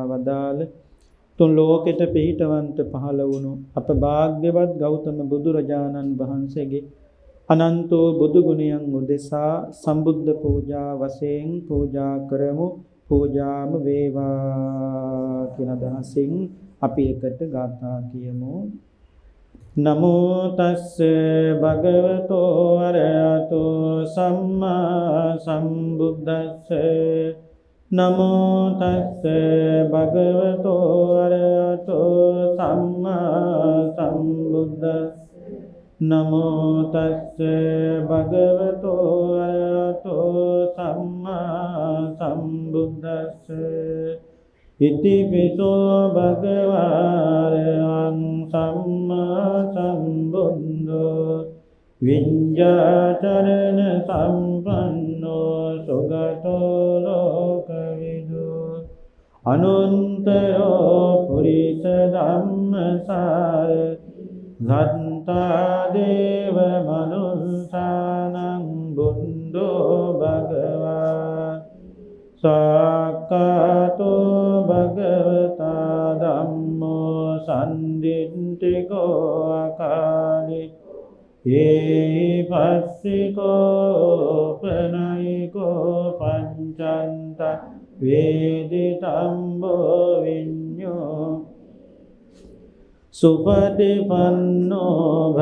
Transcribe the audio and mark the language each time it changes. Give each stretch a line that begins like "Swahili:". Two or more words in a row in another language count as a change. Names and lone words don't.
Sinhala: වදාළ තුන් ලෝකෙට පිහිටවන්ත පහළ වුණු අප භාග්‍යවත් ගෞතම බුදුරජාණන් වහන්සේගේ අනන්ත බුදු ගුණයන් උදෙසා සම්බුද්ධ පූජා වශයෙන් පූජා කරමු පූජාම වේවා කියන අදහසින් අපි එකට ගාථා කියමු
Pali: නමෝ තස්ස භගවතෝ අරහතෝ සම්මා සම්බුද්දස්ස නමෝ තස්ස භගවතෝ අරහතෝ සම්මා සම්බුද්දස්ස නමෝ තස්ස භගවතෝ අරහතෝ සම්මා සම්බුද්දස්ස ඉතිපිසෝ භගවාරහං සම්මා සම්බුද්ධෝ විඤ්ඤාචරණ සම්පන්නෝ සුගතෝ ලෝකවිදු අනුන්තරෝ පුරිස ධම්මසාර ගත්තා දේව මනුස්සානං බුද්ධෝ භගවා සාක්කාතෝ භගවතා ධම්මෝ සම්දිත්තිකෝ අකාලි ඒ පස්සිකෝ පනයිකෝ පංචන්ත වේදිතම්බෝ විඤ්ඤෝ සුපටිපන්නෝ